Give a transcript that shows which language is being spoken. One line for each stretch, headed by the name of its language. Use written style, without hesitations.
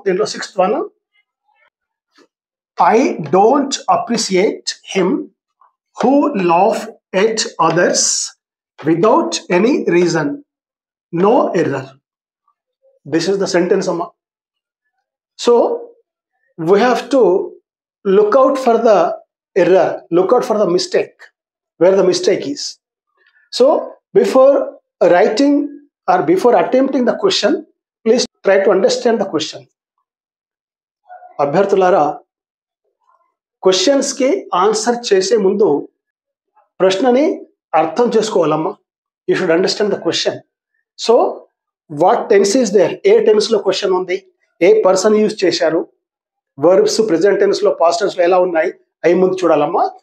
English: దీంట్లో 6th one, I don't appreciate him who laugh at others without any reason, no error. This is the sentence అమ్మా. So we have to look out for the error, look out for the mistake, where the mistake is. So before writing or before attempting the question, please try to understand the question.
Telugu: అభ్యర్థులారా, questions కి answer చేసే ముందు ప్రశ్నని అర్థం చేసుకోవాలమ్మా.
English: You should understand the question. So what tense is there,
Telugu: ఏ tense లో question ఉంది, ఏ person use చేశారు, verbs present tense లో past tense లో ఎలా ఉన్నాయి, అవి ముందు చూడాలమ్మా.